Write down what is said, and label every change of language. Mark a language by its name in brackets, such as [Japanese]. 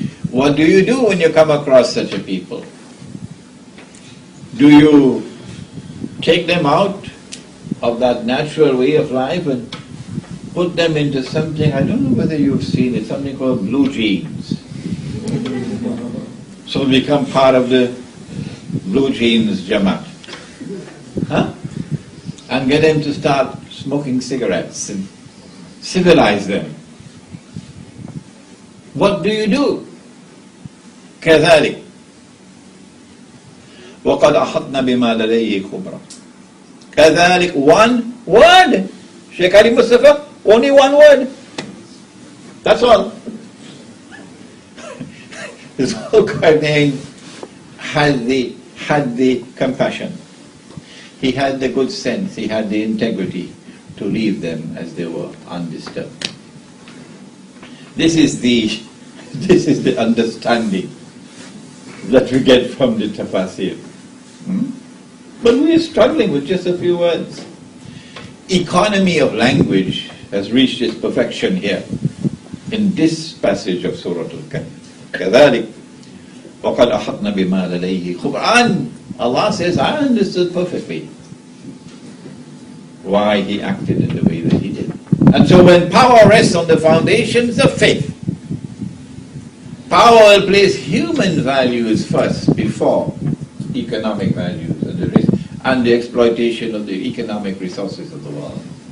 [English] What do you do when you come across such a people? Do you take them out of that natural way of life and put them into something, I don't know whether you've seen it, something called blue jeans? So become part of the blue jeans Jamaat. Huh? And get them to start smoking cigarettes and civilize them. What do you do? [Arabic] كذلك وقد أحطنا بما لديه خبرا. [English] كذلك, one word. Sheikh Ali Mustafa, only one word. That's all. His whole Qarnayn had the compassion. He had the good sense, he had the integrity to leave them as they were, undisturbed. This is the understanding that we get from the tafsir. But we are struggling with just a few words. Economy of language has reached its perfection here in this passage of Surah Al-Kahf. [Arabic] كذلك وقد أحطنا بما لديه خبرا. [English] Allah says, I understood perfectly why he acted in the way that he did. And so when power rests on the foundations of faith, power will place human values first before economic values and the exploitation of the economic resources of the world.